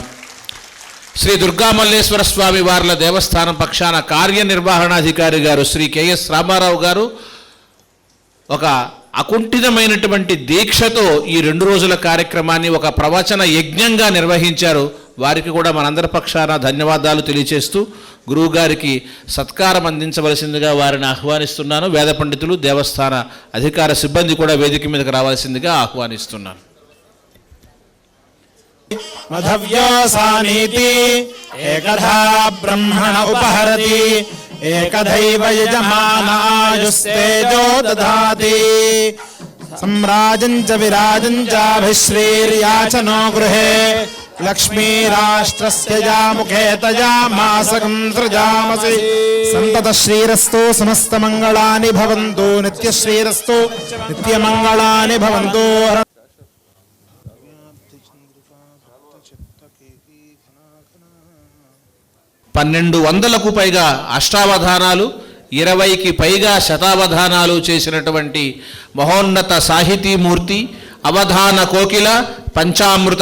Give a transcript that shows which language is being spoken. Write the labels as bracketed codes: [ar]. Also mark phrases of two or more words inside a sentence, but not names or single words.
[te] శ్రీ దుర్గామల్లేశ్వర స్వామి వార్ల దేవస్థానం పక్షాన కార్యనిర్వహణాధికారి గారు శ్రీ కెఎస్ రామారావు గారు ఒక అకుంఠితమైనటువంటి దీక్షతో ఈ 2 రోజుల కార్యక్రమాన్ని ఒక ప్రవచన యజ్ఞంగా నిర్వహించారు. వారికి కూడా మనందరి పక్షాన ధన్యవాదాలు తెలియచేస్తూ గురువుగారికి సత్కారం అందించవలసిందిగా వారిని ఆహ్వానిస్తున్నాను. వేద పండితులు, దేవస్థాన అధికార సిబ్బంది కూడా వేదిక మీదకి రావాల్సిందిగా ఆహ్వానిస్తున్నాను. [sa] मधव्योऽसानीति एकधा ब्रह्मण उपहरति एकधैव यजमानायुस्तेजो दधाति सम्राजं च विराजं चाभिश्रीर्याचनो गृहे लक्ष्मीराष्ट्रस्य यामुखे तया मासकं सृजामसि सन्ततश्रीरस्तु समस्तमङ्गलानि भवन्तु नित्यश्रीरस्तु नित्यमङ्गलानि भवन्तु [te] 1200కు పైగా అష్టావధానాలు 20కి పైగా శతావధానాలు చేసినటువంటి మహోన్నత సాహితీమూర్తి అవధాన కోకిల పంచామృత